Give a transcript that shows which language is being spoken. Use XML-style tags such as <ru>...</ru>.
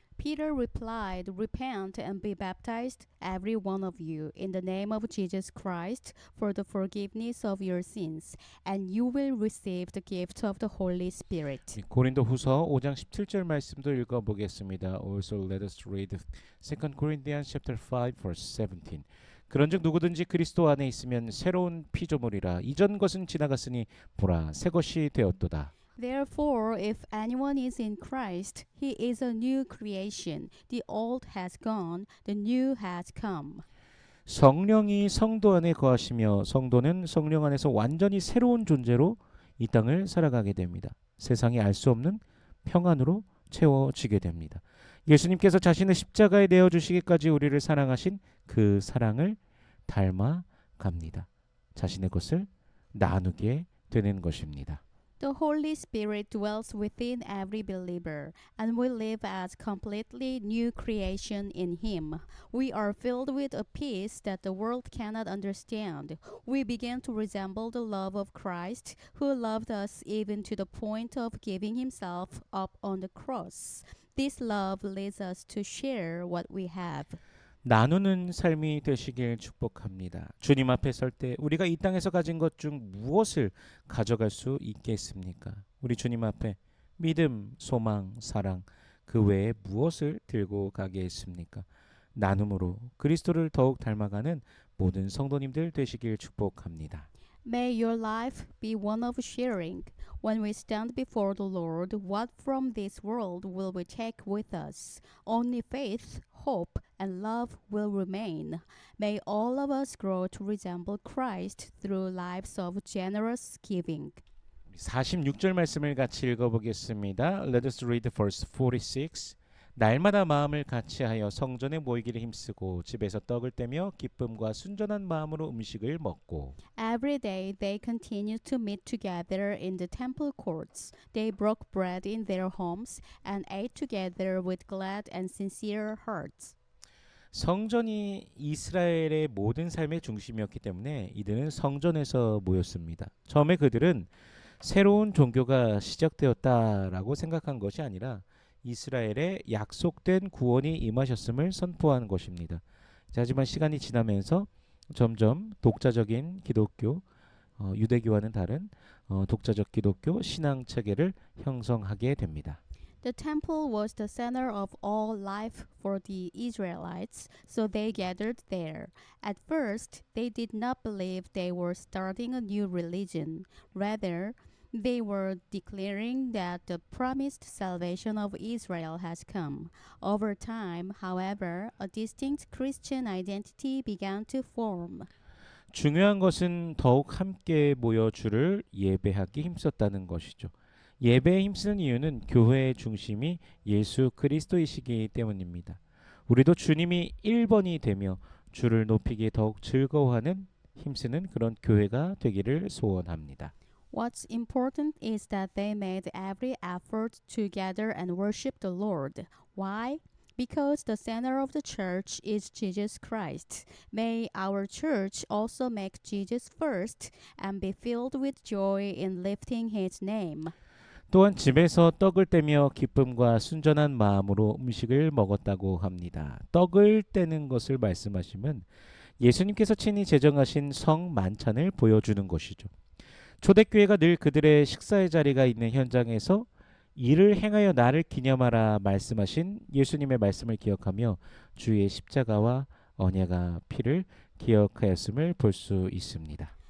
<en>Peter replied, Repent and be baptized, every one of you, in the name of Jesus Christ, for the forgiveness of your sins, and you will receive the gift of the Holy Spirit.</en> <ko>고린도후서 5장 17절 말씀도 읽어보겠습니다.</ko> <en>Also let us read 2 Corinthians chapter 5 verse 17.</en> <ko>그런즉 누구든지 그리스도 안에 있으면 새로운 피조물이라. 이전 것은 지나갔으니 보라 새 것이 되었도다.</ko> <en>Therefore, if anyone is in Christ, he is a new creation. The old has gone, the new has come.</en> <ko>성령이 성도 안에 거하시며 성도는 성령 안에서 완전히 새로운 존재로 이 땅을 살아가게 됩니다. 세상이 알 수 없는 평안으로 채워지게 됩니다. 예수님께서 자신의 십자가에 내어주시기까지 우리를 사랑하신 그 사랑을 닮아갑니다. 자신의 것을 나누게 되는 것입니다.</ko> <en>The Holy Spirit dwells within every believer, and we live as completely new creation in Him. We are filled with a peace that the world cannot understand. We begin to resemble the love of Christ, who loved us even to the point of giving Himself up on the cross. This love leads us to share what we have.</en> <ko>나누는 삶이 되시길 축복합니다. 주님 앞에 설 때 우리가 이 땅에서 가진 것 중 무엇을 가져갈 수 있겠습니까? 우리 주님 앞에 믿음, 소망, 사랑 그 외에 무엇을 들고 가겠습니까? 나눔으로 그리스도를 더욱 닮아가는 모든 성도님들 되시길 축복합니다.</ko> <en>May your life be one of sharing. When we stand before the Lord, what from this world will we take with us? Only faith, hope, and love will remain. May all of us grow to resemble Christ through lives of generous giving.</en> <ko>46절 말씀을 같이 읽어보겠습니다.</ko> <en>Let us read verse 46.</en> <ko>날마다 마음을 같이하여 성전에 모이기를 힘쓰고 집에서 떡을 떼며 기쁨과 순전한 마음으로 음식을 먹고</ko> <en>Every day they continued to meet together in the temple courts. They broke bread in their homes and ate together with glad and sincere hearts.</en> <ko>성전이 이스라엘의 모든 삶의 중심이었기 때문에 이들은 성전에서 모였습니다. 처음에 그들은 새로운 종교가 시작되었다라고 생각한 것이 아니라 이스라엘의 약속된 구원이 임하셨음을 선포한 것입니다. 하지만 시간이 지나면서 점점 독자적인 기독교, 유대교와는 다른 독자적 기독교 신앙 체계를 형성하게 됩니다.</ko> <en>The temple was the center of all life for the Israelites, so they gathered there. At first, they did not believe they were starting a new religion. Rather, they were declaring that the promised salvation of Israel has come. Over time, however, a distinct Christian identity began to form.</en> <ko>중요한 것은 더욱 함께 모여 주를 예배하기 힘썼다는 것이죠. 예배에 힘쓰는 이유는 교회의 중심이 예수 그리스도이시기 때문입니다. 우리도 주님이 1번이 되며 주를 높이기에 더욱 즐거워하는 힘쓰는 그런 교회가 되기를 소원합니다.</ko> <en>What's important is that they made every effort to gather and worship the Lord. Why? Because the center of the church is Jesus Christ. May our church also make Jesus first and be filled with joy in lifting his name.</en> <ko>또한 집에서 떡을 떼며 기쁨과 순전한 마음으로 음식을 먹었다고 합니다. 떡을 떼는 것을 말씀하시면 예수님께서 친히 제정하신 성 만찬을 보여주는 것이죠. 초대교회가 늘 그들의 식사의 자리가 있는 현장에서 이를 행하여 나를 기념하라 말씀하신 예수님의 말씀을 기억하며 주의 십자가와 언약의 피를 기억하였음을 볼 수 있습니다.</ko>